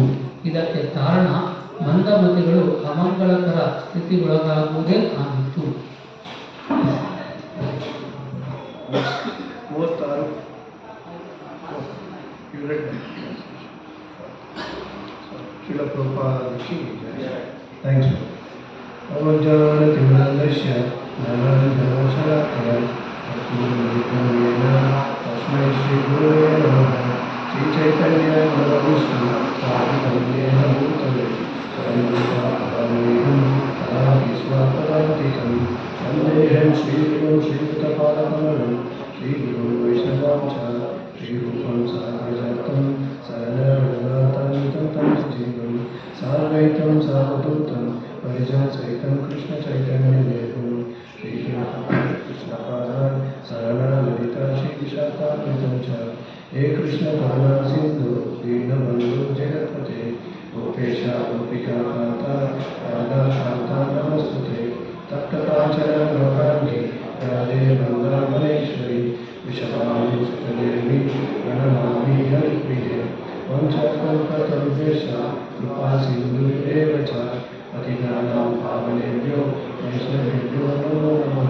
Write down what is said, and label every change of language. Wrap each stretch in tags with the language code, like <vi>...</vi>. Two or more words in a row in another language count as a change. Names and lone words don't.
<kn>ಇದಕ್ಕೆ ಕಾರಣ ಮಂದಮತಿಗಳು ಅಮಂಗಳಕರ ಸ್ಥಿತಿಗೊಳಗಾಗುವುದೇ ಆಗಿತ್ತು.</kn> <en>36 You read that?</en> <kn>ಶ್ರೀಲ ಪ್ರಭುಪಾದಕ್ಕೆ ಥ್ಯಾಂಕ್ಸ್.</kn> <sa>ಅವಜ್ಞಾನತಿಮಿರಸ್ಯ ಜ್ಞಾನಾಂಜನಶಲಾಕಯ ತಸ್ಮೈ ತಸ್ಮೈ ಶ್ರೀ ಗುರವೇ ನಮಃ. ಶ್ರೀ ಚೈತನ್ಯ ಮನೋವಿಷ್ಣು ಸಾಧಿತವ್ಯೇನ ಭೂತಲೆ ಸ್ವಯಂ ತದಾಪಿ ಸ್ವಪದಾಂತಿಕಂ ವಂದೇಹಂ ಶ್ರೀಗುರುಂ ಶ್ರೀಯುತಪಾದಕಮಲಂ ಶ್ರೀಗುರುಂ ವೈಷ್ಣವಾಂ ಚ ಶ್ರೀರೂಪಂ ಸಾಗ್ರಜಾತಂ ಸರಳರಘುನಾಥಾನ್ವಿತಂ तं सजीवं साद्वैतं सावधूतं परिजनसहितं कृष्णचैतन्यदेवं श्रीकृष्णपादान् शरणललिता श्रीविशाखान्वितं च हे कृष्णकरुणा सिन्धु दीनबन्धु जगत्पते गोपेश गोपिकान्ता राधा कान्ता नमस्तुते तप्तकाञ्चन गौराङ्गी राधे वृन्दावनेश्वरी वृषभानुसुतदेवी प्रणमामि हरिप्रिये वंशकल्पतरुभ्यश्च कृपा सिन्धुभ्येव च पतितानां पावनेभ्यो वैष्णवेभ्यो नमो नमः.</sa>